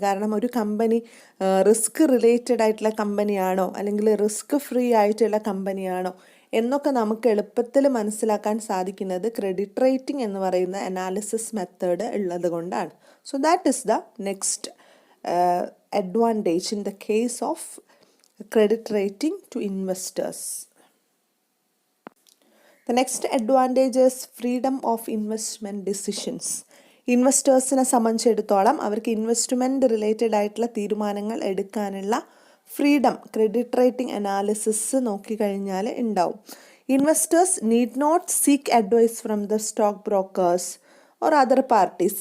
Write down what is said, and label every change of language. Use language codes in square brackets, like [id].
[ml] കാരണം ഒരു company risk related ആയിട്ടുള്ള കമ്പനിയാണോ അല്ലെങ്കിൽ റിസ്ക് ഫ്രീ ആയിട്ടുള്ള കമ്പനിയാണോ എന്നൊക്കെ നമുക്ക് എളുപ്പത്തിൽ മനസ്സിലാക്കാൻ സാധിക്കുന്നത് ക്രെഡിറ്റ് റേറ്റിംഗ് എന്ന് പറയുന്ന അനാലിസിസ് മെത്തേഡ് ഉള്ളത് കൊണ്ടാണ്. [en] So that is the next advantage in the case of credit rating to investors. The next advantage is freedom of investment decisions. [ml] ഇൻവെസ്റ്റേഴ്സിനെ സംബന്ധിച്ചിടത്തോളം അവർക്ക് ഇൻവെസ്റ്റ്മെൻറ്റ് റിലേറ്റഡ് ആയിട്ടുള്ള തീരുമാനങ്ങൾ എടുക്കാനുള്ള ഫ്രീഡം ക്രെഡിറ്റ് റേറ്റിംഗ് അനാലിസിസ് നോക്കിക്കഴിഞ്ഞാൽ ഉണ്ടാവും. [en] Investors need not seek advice from the stock brokers or other parties.